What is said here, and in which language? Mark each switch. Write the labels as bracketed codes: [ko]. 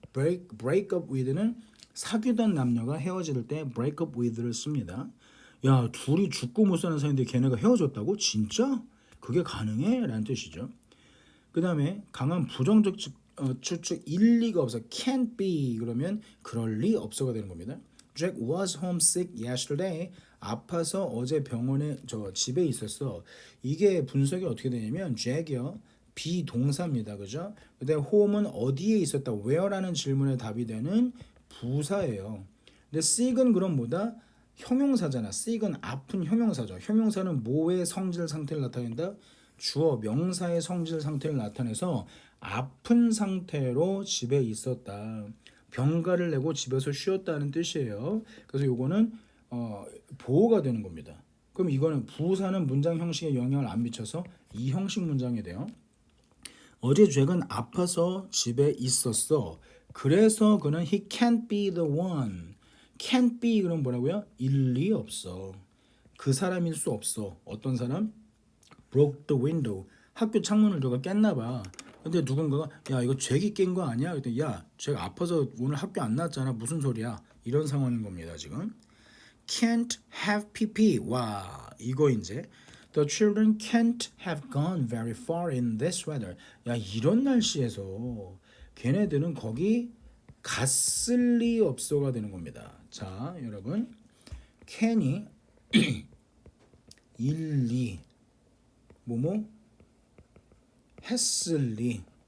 [ko] break up with는 사귀던 남녀가 헤어질 때 break up with를 씁니다. 야 둘이 죽고 못 사는 사이인데 걔네가 헤어졌다고? 진짜? 그게 가능해? 라는 뜻이죠. 그 다음에 강한 부정적 추측 일리가 없어. can't be 그러면 그럴 리 없어가 되는 겁니다. [en] Jack was homesick yesterday. [ko] 아파서 어제 병원에 집에 있었어. 이게 분석이 어떻게 되냐면 Jack이요. 비동사입니다. 그죠? 근데 home은 어디에 있었다. where라는 질문에 답이 되는 부사예요. 근데 sick은 그럼 뭐다? 형용사잖아. sick은 아픈 형용사죠. 형용사는 뭐의 성질 상태를 나타낸다? 주어 명사의 성질 상태를 나타내서 아픈 상태로 집에 있었다. 병가를 내고 집에서 쉬었다는 뜻이에요. 그래서 요거는 보호가 되는 겁니다. 그럼 이거는 부사는 문장 형식에 영향을 안 미쳐서 이 형식 문장이 돼요. 어제 잭은 아파서 집에 있었어. 그래서 그는 he can't be the one. can't be 그럼 뭐라고요? 일리 없어. 그 사람일 수 없어. 어떤 사람? broke the window. 학교 창문을 누가 깼나 봐. 근데 누군가가 야 이거 잭이 깬 거 아니야? 그랬더니 야 잭 아파서 오늘 학교 안 나왔잖아. 무슨 소리야? 이런 상황인 겁니다. 지금 can't have PP. 와 이거 이제 The children can't have gone very far in this weather. 야 이런 날씨에서 걔네들은 거기 갔을 리 없어가 되는 겁니다. 자 여러분 can이 일리 뭐뭐 했을 리.